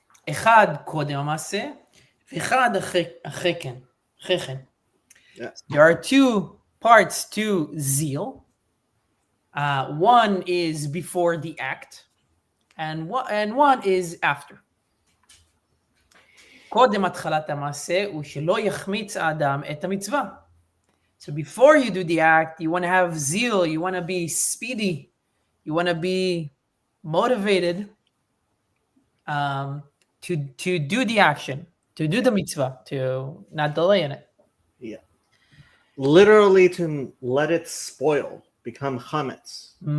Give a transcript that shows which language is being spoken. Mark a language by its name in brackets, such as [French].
[Hebrew] אחד קודם המעשה, ואחד אחרי כן. [English] There are 2 parts to zeal. One is before the act, and one is after. [Hebrew] קודם התחלת המעשה הוא שלא יחמיץ האדם את המצווה. [English] So before you do the act, you want to have zeal, you want to be speedy, you want to be motivated to do the action, to do the mitzvah, to not delay in it. Yeah. Literally to let it spoil, become chametz.